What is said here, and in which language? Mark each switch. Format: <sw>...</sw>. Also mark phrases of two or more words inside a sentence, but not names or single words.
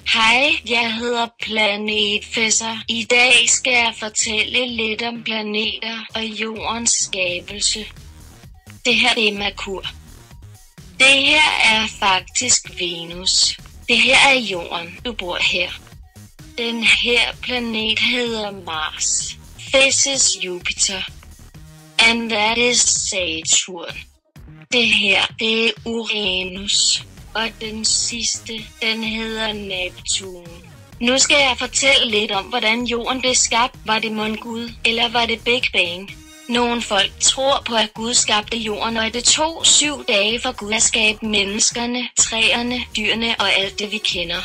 <da>Hej, jeg hedder Planetfæsser. I dag skal jeg fortælle lidt om planeter og jordens skabelse. Det her er Merkur. Det her er faktisk Venus. Det her er jorden. Du bor her. Den her planet hedder Mars.</da> <en>This is Jupiter. And that is Saturn.</en> <da>Det her, det er Uranus. Og den sidste, den hedder Neptun. Nu skal jeg fortælle lidt om, hvordan jorden blev skabt. Var det mon Gud, eller var det Big Bang? Nogle folk tror på, at Gud skabte jorden, og at det tog 7 dage for Gud at skabe menneskerne, træerne, dyrene og alt det vi kender.</da>